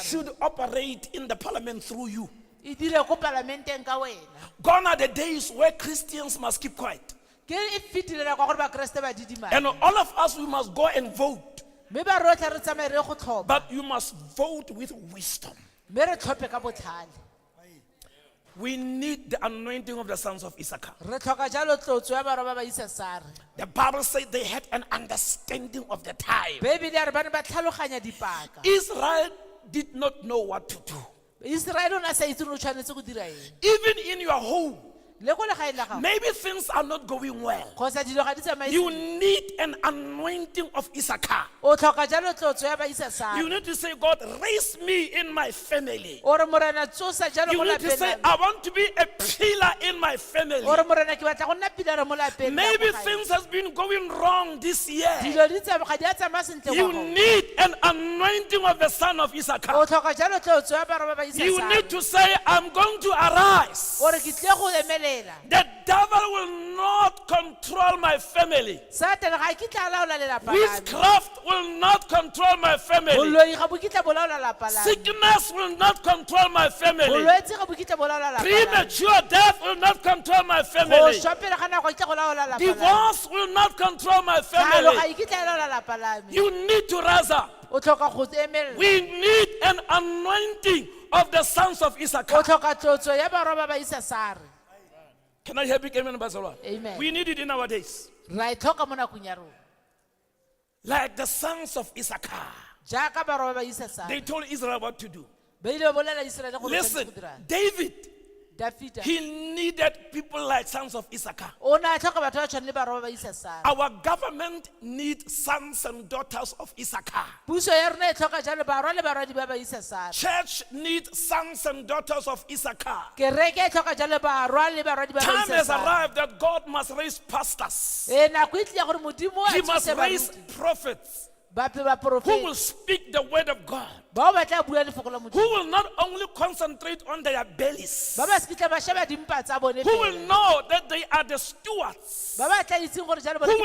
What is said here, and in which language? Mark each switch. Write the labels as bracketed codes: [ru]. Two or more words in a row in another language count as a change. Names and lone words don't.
[en] should operate in the parliament through you. [tn] e dire ko palamenteng ka wena. [en] Gone are the days where Christians must keep quiet. [tn] ke e fetilela kwa gore bakeresete ba didimala [en] And all of us, we must go and vote. [tn] mme ba rotlha re tsamaye re go tlhopha [en] But you must vote with wisdom. [tn] mme re tlhophe ka botlhale. [en] We need the anointing of the sons of Issachar. [tn] re tlhoka jalo tlotso ya barwa ba ba Isasare. [en] The Bible says they had an understanding of the time. [tn] bebele ya re ba ne ba tlhaloganya dipaka. [en] Israel did not know what to do. [tn] Israele o ne a sa itse gore o tshwanetse go dira eng [en] Even in your home, [tn] le ko legaeng la gago [en] maybe things are not going well. [tn] kgotsa dilo ga di tsamaye [en] You [tn] sentle. [en] need an anointing of Issachar. [tn] o tlhoka jalo tlotso ya ba Isasare. [en] You need to say, God, raise me in my family. [tn] o re morena tsosa jalo [en] You [tn] mo [en] need to say, [tn] lapeng [en] I want to be a pillar in my family. [tn] o re morena ke batla go nna pilara mo lapeng la [en] Maybe [tn] ko gae. [en] things has been going wrong this year. [tn] dilo ga di a tsamaya sentle [en] You [tn] kwa go. [en] need an anointing of the son of [tn] o Issachar. tlhoka jalo tlotso ya barwa ba ba [en] You Isasare. need to say, I'm going to arise. [tn] o re ke tle go emelela [en] The devil will not control my family. [tn] satane ga ke tla laola lelapa la me. [en] Witchcraft will not control my family. [tn] boloi ga bo kitla bo laola lapa la me. [en] Sickness will not control my family. [tn] bolwetse ga bo kitla bo laola lapa la me. [en] Premature death will not control my [tn] go [en] family. [tn] swa pele ga nako e kitla go laola lapa la me. [en] Divorce will not control my [tn] Tlhalo ga [en] family. [tn] e kitla e laola lapa la me. [en] You need to rise up. [tn] o tlhoka go emelela [en] We need an anointing of the sons of [tn] o Issachar. tlhoka tlotso ya barwa ba ba Isasare. [en] Can I hear big amen, Bazalwa? Amen. We need it in our days. [tn] ra e tlhoka mo nakong ya rona [en] Like the sons of Issachar. [tn] jaaka barwa ba ba [en] They Isasare told Israel what to do. [tn] ba ile ba bolela Iseraele gore o tshwanetse [en] Listen, [tn] go dirang. David Dafita [en] he needed people like sons of Issachar. [tn] o ne a tlhoka batho ba tshwane le barwa ba Isasara. [en] Our government needs sons and daughters of Issachar. [tn] Puso ya rona e tlhoka jalo barwa le barwadi ba ba Isasara. [en] Church needs sons and daughters of Issachar. [tn] Kereke e tlhoka jalo barwa le barwadi ba ba [en] Time has Isasara. arrived that God must raise pastors. [tn] Nako e tlile gore Modimo a [en] He must [tn] thuse [en] raise [tn] baruti, [en] prophets [tn] ba [en] who [tn] profeti [en] will speak the word of God, [tn] bao ba tla bua lefoko la [en] who [tn] Modimo, [en] will not only concentrate on their bellies, [tn] ba ba se kitla ba sheba dimpa tsa bone [en] who will [tn] fela, [en] know that they are the stewards, [tn] ba ba tla itseng gore jalo bone